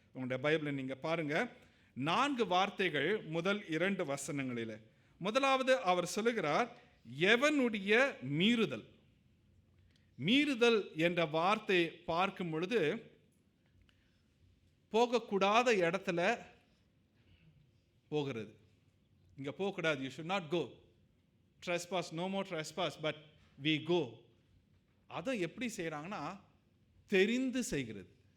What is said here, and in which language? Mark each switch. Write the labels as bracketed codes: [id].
[ta] உங்களுடைய பைபிளை நீங்க பாருங்க, 4 வார்த்தைகள் முதல் 2 வசனங்களில். முதலாவது அவர் சொல்லுகிறார், எவனுடைய மீறுதல். மீறுதல் என்ற வார்த்தை பார்க்கும் பொழுது போகக்கூடாத இடத்துல போகிறது. இங்க போகக்கூடாது, [en] you should not go. Trespass, no more trespass, but we go. [ta] அதை எப்படி செய்யறாங்கன்னா தெரிந்து செய்கிறது.